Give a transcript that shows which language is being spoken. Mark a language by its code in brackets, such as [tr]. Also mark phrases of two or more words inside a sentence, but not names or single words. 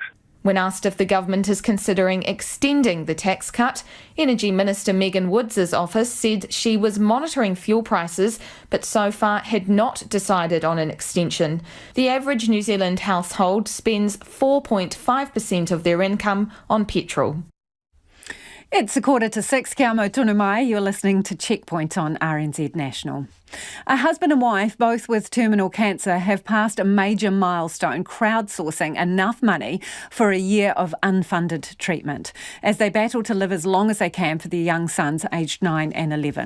[en] When asked if the government is considering extending the tax cut, Energy Minister Megan Woods' office said she was monitoring fuel prices, but so far had not decided on an extension. The average New Zealand household spends 4.5% of their income on petrol. It's 5:45. [mi] Kia mau tonu mai. [en] You're listening to Checkpoint on RNZ National. A husband and wife, both with terminal cancer, have passed a major milestone, crowdsourcing enough money for a year of unfunded treatment as they battle to live as long as they can for their young sons aged 9 and 11.